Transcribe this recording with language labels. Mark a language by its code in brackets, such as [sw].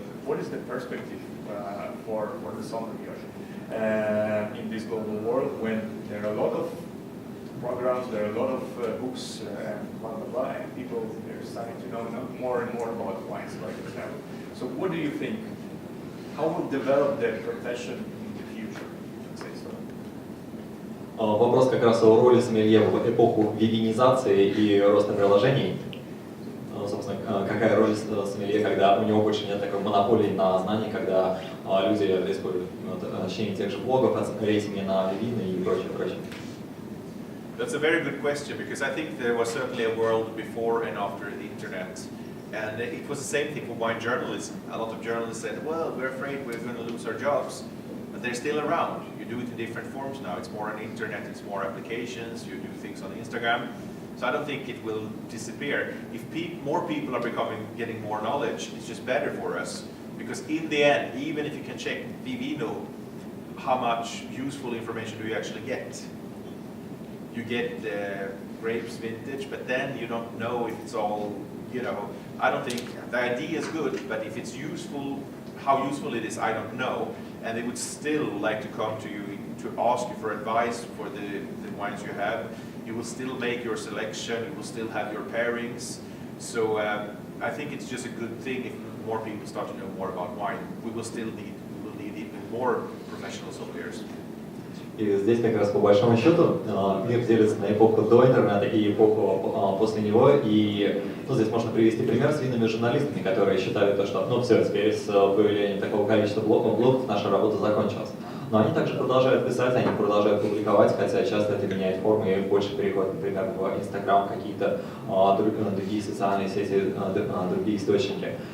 [en] What is the perspective for the sommelier in this global world when there are a lot of programs, there are a lot of books, blah, blah, blah, and people are starting to know more and more about wines, like example. So what do you think? How will develop that profession in the future? Let's say so. [ru] Вопрос как раз о роли сомелье в эпоху вивинизации и роста приложений. Собственно, какая роль сомелье, когда у него больше нет такой монополии на знания, когда люди используют чтение тех же блогов, рейтинги на вивины и прочее, прочее. [en] That's a very good question because I think there was certainly a world before and after the internet. And it was the same thing for wine journalism. A lot of journalists said, well, we're afraid we're going to lose our jobs. But they're still around. You do it in different forms now. It's more on the internet, it's more applications, you do things on Instagram. So I don't think it will disappear. If more people are getting more knowledge, it's just better for us. Because in the end, even if you can check Vivino, how much useful information do you actually get? You get the grapes vintage, but then you don't know if it's all, I don't think the idea is good, but if it's useful, how useful it is, I don't know. And they would still like to come to you to ask you for advice for the wines you have. You will still make your selection, you will still have your pairings. So I think it's just a good thing if more people start to know more about wine. We will need even more professional sommeliers. [ru] И здесь как раз по большому счету мир делится на эпоху до интернета и эпоху после него. И здесь можно привести пример с винными журналистами, которые считали то, что все, теперь с появлением такого количества блогов наша работа закончилась. Но они также продолжают писать, они продолжают публиковать, хотя часто это меняет формы и больше переходит, например, в Инстаграм, какие-то другие социальные сети, другие источники.